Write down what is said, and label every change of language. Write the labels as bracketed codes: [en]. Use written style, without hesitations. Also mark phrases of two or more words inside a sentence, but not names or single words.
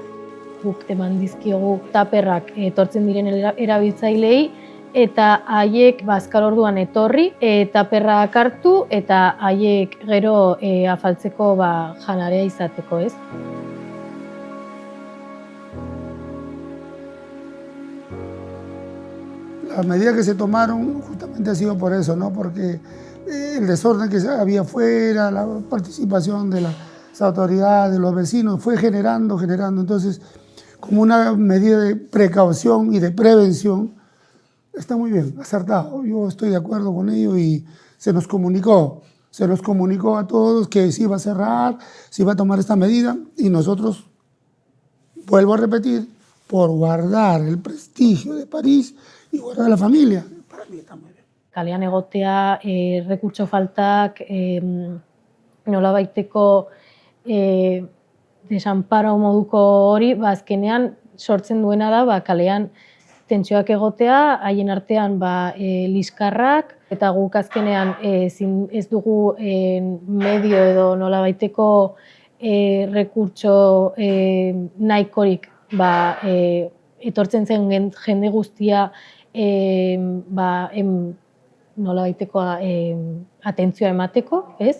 [eu] guk eman dizkiogu taperrak etortzen diren erabiltzailei, eta haiek azkar orduan etorri, taperrak hartu eta haiek gero afaltzeko janarea izateko, ez? [es] Las medidas que se tomaron justamente ha sido por eso, ¿no? Porque el desorden que había afuera, la participación de las autoridades, de los vecinos, fue generando. Entonces, como una medida de precaución y de prevención, está muy bien, acertado. Yo estoy de acuerdo con ello y se nos comunicó a todos que se iba a cerrar, se iba a tomar esta medida y nosotros, vuelvo a repetir, por guardar el prestigio de París y guardar la familia, para mí está muy bien. [eu] Kalean egotea, rekurtso faltak, nolabaiteko desanparo moduko hori, azkenean sortzen duena da kalean tentsioak egotea, haien artean liskarrak, eta guk azkenean ez dugu medio edo nolabaiteko rekurtso nahikorik etortzen zen jende guztia nolabaiteko atentzioa emateko, ez?